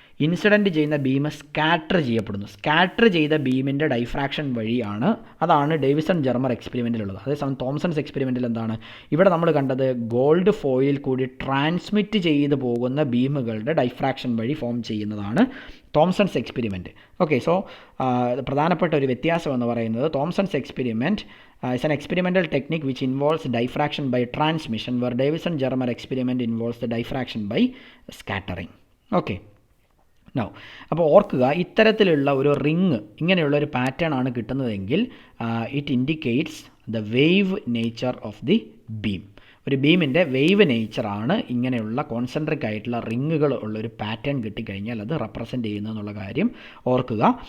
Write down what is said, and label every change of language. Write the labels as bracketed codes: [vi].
[ml] Incident ചെയ്യുന്ന beam scatter ചെയ്യപ്പെടുന്നു. Scatter ചെയ്ത ബീമിൻ്റെ ഡൈഫ്രാക്ഷൻ വഴിയാണ്, അതാണ് ഡേവിസൺ ജർമർ എക്സ്പെരിമെൻറ്റിലുള്ളത്. അതേസമയം തോംസൺസ് എക്സ്പെരിമെൻറ്റിൽ എന്താണ്, ഇവിടെ നമ്മൾ കണ്ടത് ഗോൾഡ് ഫോയിൽ കൂടി ട്രാൻസ്മിറ്റ് ചെയ്ത് പോകുന്ന ബീമുകളുടെ ഡൈഫ്രാക്ഷൻ വഴി ഫോം ചെയ്യുന്നതാണ് തോംസൺസ് എക്സ്പെരിമെൻറ്റ്. ഓക്കെ, സോ പ്രധാനപ്പെട്ട ഒരു വ്യത്യാസം എന്ന് പറയുന്നത് തോംസൺസ് experiment [en] is an experimental technique which involves diffraction by transmission, where Davison-Germer experiment involves the diffraction by scattering. Okay. Now, [ml] അപ്പോൾ ഓർക്കുക, ഇത്തരത്തിലുള്ള ഒരു റിങ്, ഇങ്ങനെയുള്ള ഒരു പാറ്റേൺ ആണ് കിട്ടുന്നതെങ്കിൽ [en] It indicates the wave nature of the beam. [ml] ഒരു ബീമിൻ്റെ വേവ് നേച്ചറാണ് ഇങ്ങനെയുള്ള concentric ആയിട്ടുള്ള റിങ്ങുകൾ ഉള്ളൊരു പാറ്റേൺ കിട്ടിക്കഴിഞ്ഞാൽ അത് റെപ്രസെൻറ്റ് ചെയ്യുന്നു എന്നുള്ള കാര്യം ഓർക്കുക.